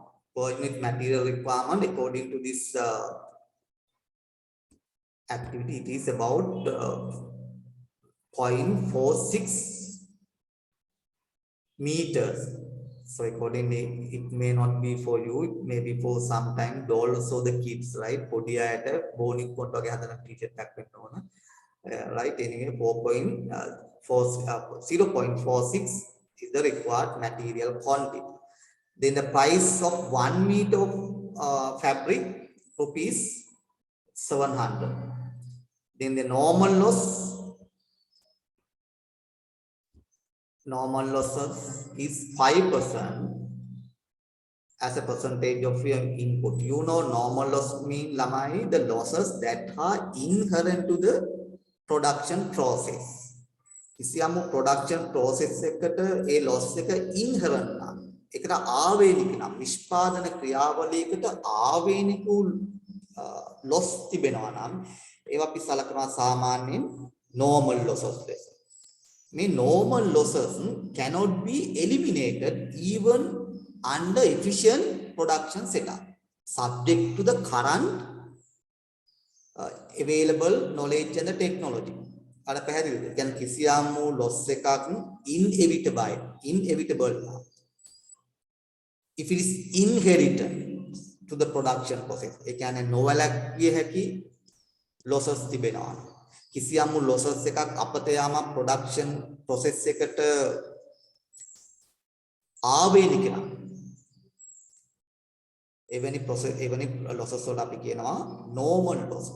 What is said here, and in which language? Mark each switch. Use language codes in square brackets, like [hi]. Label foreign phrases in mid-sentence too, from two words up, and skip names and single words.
[en] Per unit material requirement according to this activity, it is about 0.46 meters. So accordingly, it may not be for you, it may be for some time, also the kids, right? [si] පොඩි අයට bowling කොට වගේ හදන t-shirt එකක් වෙන්න ඕන. [en] Right? Anyway, 0.46 is the required material quantity. Then the price of 1 meter of fabric, rupees 700. Then the normal losses is 5% as a percentage of your input. You know, normal loss mean lamai the losses that are inherent to the production process. [si] කිසියම් [en] production process [si] එකට ඒ loss එක inherent නම් ඒකට ආවේනික නම් නිෂ්පාදන ක්‍රියාවලියකට ආවේනික loss තිබෙනවා නම් ඒවා අපි සලකනවා සාමාන්‍යයෙන් [en] normal losses [si] ලෙස. [en] මේ normal losses cannot be eliminated even under efficient production setup, subject to the current available knowledge and the technology. [si] අර පැහැදිලිද? කියන්නේ කිසියම් [en] loss එකක් inevitable if it is inherited to the production process. [si] ඒ කියන්නේ නොවැළක්විය හැකි losses තිබෙනවා. කිසියම් losses එකක් අපත යාම [en] production process [si] එකට ආවේනික නම් එවැනි losses වල අපි කියනවා [en] normal losses.